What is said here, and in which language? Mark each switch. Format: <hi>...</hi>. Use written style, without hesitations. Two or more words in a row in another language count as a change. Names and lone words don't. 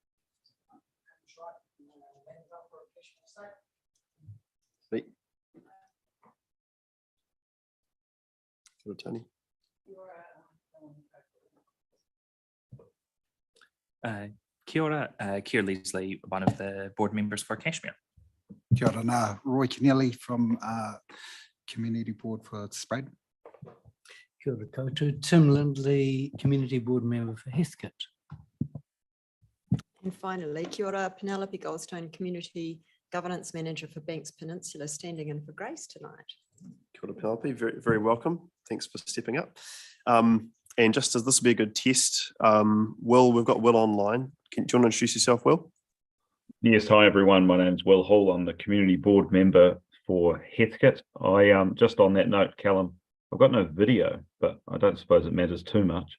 <en>Sweet. Sort of Tony.</en> <mi>Kia ora,</mi> <en>Keir Leslie, one of the board members for Cashmere.</en> <mi>Kia ora, nā,</mi> <en>Roy Kennelly from Community Board for Spreydon.</en> <mi>Kia ora koutou,</mi> <en>Tim Lindley, Community Board Member for Heathcote. And finally,</en> <mi>kia ora,</mi> <en>Penelope Goldstone, Community Governance Manager for Banks Peninsula, standing in for Grace tonight.</en> <mi>Kia ora,</mi> <en>Penelope, very, very welcome. Thanks for stepping up. And just as this will be a good test, Will, we've got Will online. Do you want to introduce yourself, Will? Yes, hi everyone. My name's Will Hall. I'm the community board member for Heathcote. I just on that note, Callum, I've got no video, but I don't suppose it matters too much.</en>